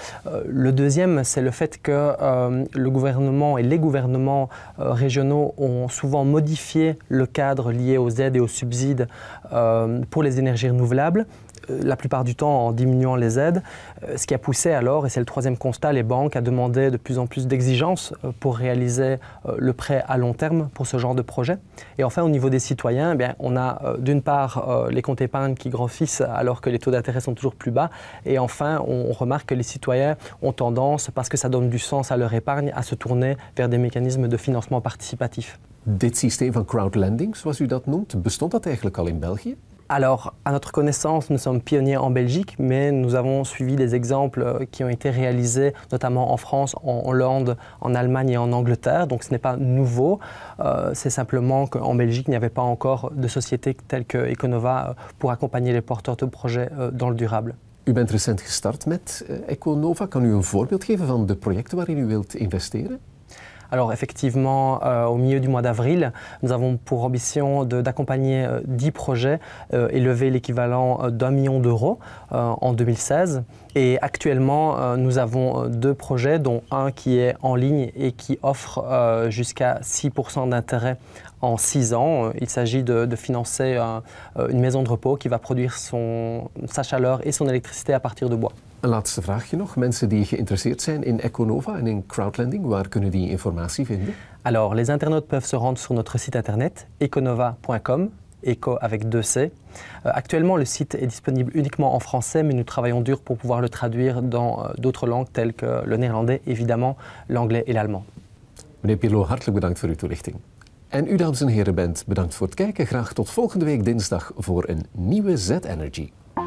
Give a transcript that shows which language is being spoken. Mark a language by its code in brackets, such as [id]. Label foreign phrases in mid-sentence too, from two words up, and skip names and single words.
[fr] Le deuxième, c'est le fait que le gouvernement et les gouvernements régionaux ont souvent modifié le cadre lié aux aides et aux subsides pour les énergies renouvelables, la plupart du temps en diminuant les aides, ce qui a poussé alors, et c'est le troisième constat, les banques à demander de plus en plus d'exigences pour réaliser le prêt à long terme pour ce genre de projet. Et enfin, au niveau des citoyens, eh bien, on a d'une part les comptes épargne qui grossissent alors que les taux d'intérêt sont toujours plus bas, et enfin, on remarque que les citoyens ont tendance, parce que ça donne du sens à leur épargne, à se tourner vers des mécanismes de financement participatif. [nl] Dit systeem van crowdlending, zoals u dat noemt, bestond dat eigenlijk al in België? [fr] Alors, à notre connaissance, nous sommes pionniers en Belgique, mais nous avons suivi des exemples qui ont été réalisés notamment en France, en Hollande, en Allemagne et en Angleterre. Donc ce n'est pas nouveau, c'est simplement qu'en Belgique, il n'y avait pas encore de société telle que Econova pour accompagner les porteurs de projets dans le durable. [nl] U bent recent gestart met Econova. Kan u een voorbeeld geven van de projecten waarin u wilt investeren? [fr] Alors effectivement, au milieu du mois d'avril, nous avons pour ambition d'accompagner 10 projets et lever l'équivalent d'1 million d'euros en 2016. Et actuellement, nous avons 2 projets, dont un qui est en ligne et qui offre jusqu'à 6% d'intérêt en 6 ans. Il s'agit de financer une maison de repos qui va produire sa chaleur et son électricité à partir de bois. [nl] Een laatste vraagje nog. Mensen die geïnteresseerd zijn in Econova en in crowdlending, waar kunnen die informatie vinden? [fr] Alors, les internautes peuvent se rendre sur notre site internet econova.com, eco avec 2 C. Actuellement, le site est disponible uniquement en français, mais nous travaillons dur pour pouvoir le traduire dans d'autres langues telles que le néerlandais, évidemment, l'anglais et l'allemand. [nl] Meneer Pirlo, hartelijk bedankt voor uw toelichting. En u, dames en heren, bent bedankt voor het kijken. Graag tot volgende week dinsdag voor een nieuwe Z-Energy.